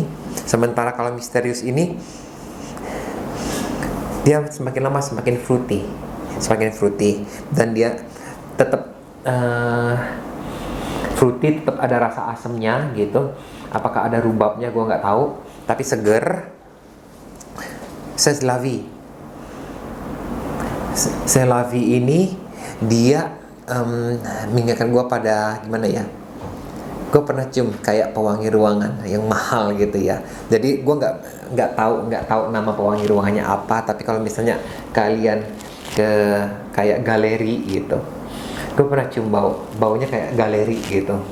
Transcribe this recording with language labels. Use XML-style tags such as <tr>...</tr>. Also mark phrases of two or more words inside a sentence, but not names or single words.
<id>Sementara kalau Mysterious ini, dia semakin lama semakin fruity, dan dia tetap fruity, tetap ada rasa asamnya gitu. Apakah ada rubabnya gue nggak tahu, tapi seger. C'est la vie ini dia mengingatkan gue pada gimana ya, gue pernah cium kayak pewangi ruangan yang mahal gitu ya. Jadi gue nggak tahu nama pewangi ruangannya apa, tapi kalau misalnya kalian ke kayak galeri gitu, gue pernah cium baunya kayak galeri gitu.</id>